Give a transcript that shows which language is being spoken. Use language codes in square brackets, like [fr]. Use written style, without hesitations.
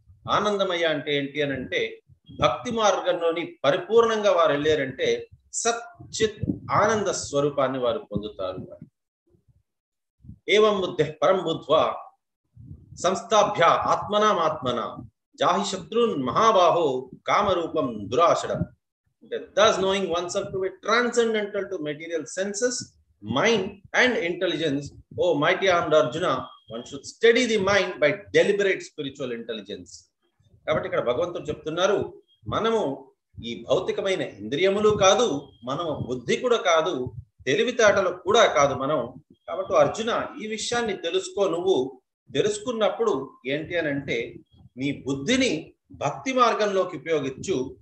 [te] ఆనందమయ అంటే ఏంటి అని అంటే భక్తి మార్గంలోని పరిపూర్ణంగా వారు వెళ్ళారంటే సచ్చిత్ ఆనంద స్వరూపాన్ని వారు పొందుతారు. [sa] ఏవం బుద్ధి పరం బుద్ధ్వా సంస్థాభ్య ఆత్మనామాత్మన జాహి శత్రున్ మహాబాహో కామరూపం దురాషడం. [en] Thus knowing oneself to be transcendental to material senses, mind and intelligence, oh mighty armed Arjuna, one should steady the mind by deliberate spiritual intelligence. [te] కాబట్టి ఇక్కడ భగవంతుడు చెప్తున్నారు, మనము ఈ భౌతికమైన ఇంద్రియములు కాదు, మనము బుద్ధి కూడా కాదు, తెలివితేటలు కూడా కాదు మనం. కాబట్టి అర్జున ఈ విషయాన్ని తెలుసుకో. నువ్వు తెలుసుకున్నప్పుడు ఏంటి అని అంటే నీ బుద్ధిని భక్తి మార్గంలోకి ఉపయోగించు.